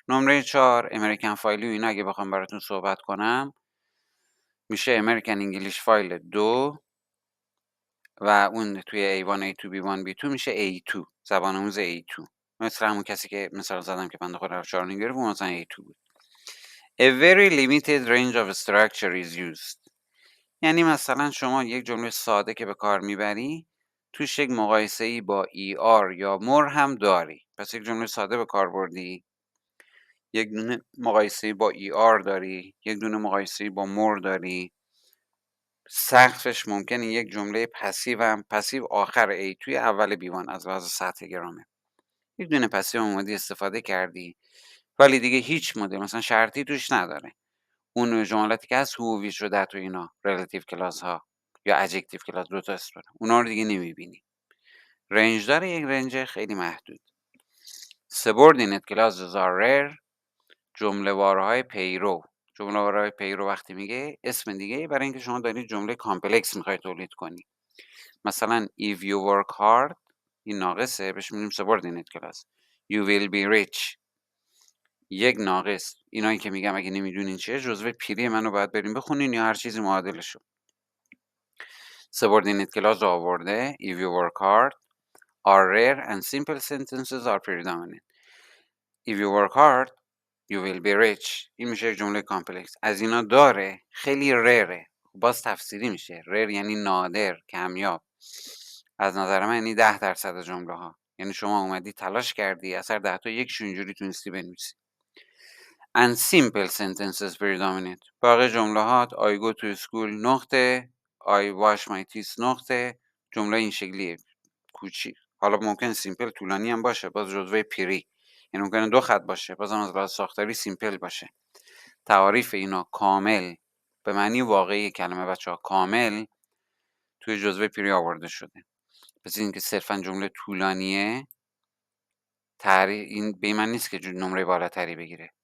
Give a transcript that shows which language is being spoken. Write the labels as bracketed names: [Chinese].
[Persian] نمره 4 امریکن فایلی و اینا اگه بخوام براتون صحبت کنم، میشه امریکن انگلیش فایل 2 و اون توی A1 A2 B1 B2 میشه A2، زبان آموز A2. مثل همون کسی که مثال زدم که بنده خدا 4 گرفت، اون مثلا A2 بود. [English] A very limited range of structure is used. [Persian] یعنی مثلا شما یک جمله ساده که به کار میبری، توش یک مقایسه‌ای با ER یا more هم داری. پس یک جمله ساده به کار بردی، یک دونه مقایسه‌ای با ER داری، یک دونه مقایسه‌ای با more داری. سقفش ممکنه یک جمله پسیو هم، پسیو آخر A توی اول B1 از لحاظ سطح گرامر، یک دونه پسیو اومدی استفاده کردی، ولی دیگه هیچ مدل مثلا شرطی توش نداره. اون جملاتی که از هو ویچ و دت و اینا ریلیتیو کلاس ها یا ادجکتیو کلاس، دو تا است، اونا رو دیگه نمیبینی. رنج داره، یک رنج خیلی محدود. [English] subordinate clauses are rare. [Persian] جمله وارهای پیرو. جمله وارهای پیرو وقتی میگه اسم دیگه برای اینکه شما دارید جمله کامپلکس میخوای تولید کنی. مثلا [English] if you work hard، [Persian] این ناقصه، بهش میگیم [English] subordinate clause. you will be rich، [Persian] یک ناقص. اینایی که میگم اگه نمیدونین چیه، جزوه پیری منو باید بریم بخونین یا هر چیزی معادلشو. [English] subordinate clause [Persian] آورده [English] if you work hard are rare and simple sentences are predominant. if you work hard you will be rich، [Persian] این میشه جمله کامپلکس. از اینا داره، خیلی ریره. باز تفسیری میشه. ریر یعنی نادر، کمیاب. از نظر من یعنی 10% جمله ها. یعنی شما اومدی تلاش کردی اثر 10 تا یکش اینجوری تونستی بنویسی. [English] And simple sentences predominate. [Persian] باقی جملات [English] I go to school [Persian] نقطه، [English] I wash my teeth نقطه. [Persian] جمله این شکلیه کوچیک. حالا ممکن سیمپل طولانی هم باشه، باز جزوه پیری، یعنی ممکنه 2 خط باشه، بازم از لحاظ ساختاری سیمپل باشه. تعاریف اینا کامل به معنی واقعی کلمه بچه‌ها کامل توی جزوه پیری آورده شده. پس این که صرفا جمله طولانیه این به این معنی نیست که نمره بالاتری بگیره.